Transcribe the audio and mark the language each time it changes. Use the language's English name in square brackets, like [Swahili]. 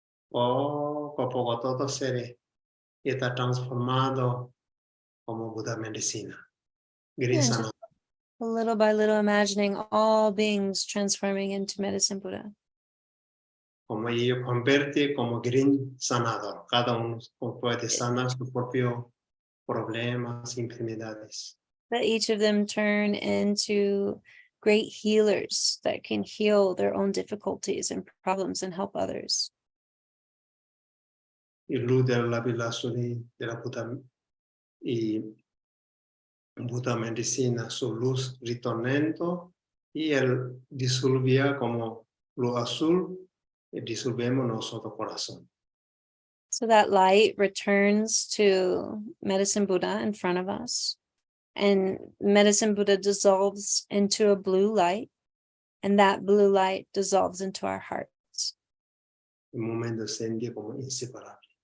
[Spanish] Poco a poco todo ser está transformado como Buda medicina. [English] Yeah, Grisana. just little by little imagining all beings transforming into medicine Buddha. [Spanish] Como ello convierte como green sanador. Cada uno puede sanar su propio problemas, enfermedades. [English] That each of them turn into great healers that can heal their own difficulties and problems and help others. [Spanish] Y luz de la vida de la Buda y Buda medicina, su luz ritornando y él disolvía como luz azul y disolvemos nuestro corazón. [English] So that light returns to Medicine Buddha in front of us. And Medicine Buddha dissolves into a blue light. And that blue light dissolves into our hearts. [Spanish] Un momento sentí como inseparable.